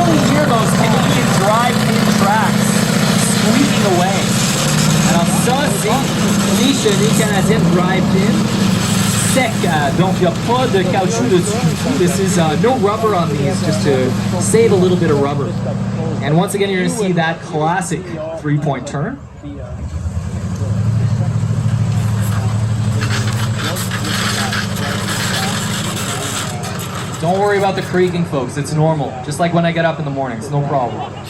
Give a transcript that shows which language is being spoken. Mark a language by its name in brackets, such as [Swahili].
[English] Hear those Canadian drive-in tracks squeaking away. [French] Alors ça, c'est les chenilles canadiennes drive-in sec. Donc il n'y a pas de caoutchouc dessus. [English] This is no rubber on these, just to save a little bit of rubber. And once again, you're going to see that classic 3-point turn. Don't worry about the creaking, folks. It's normal. Just like when I get up in the morning. It's no problem.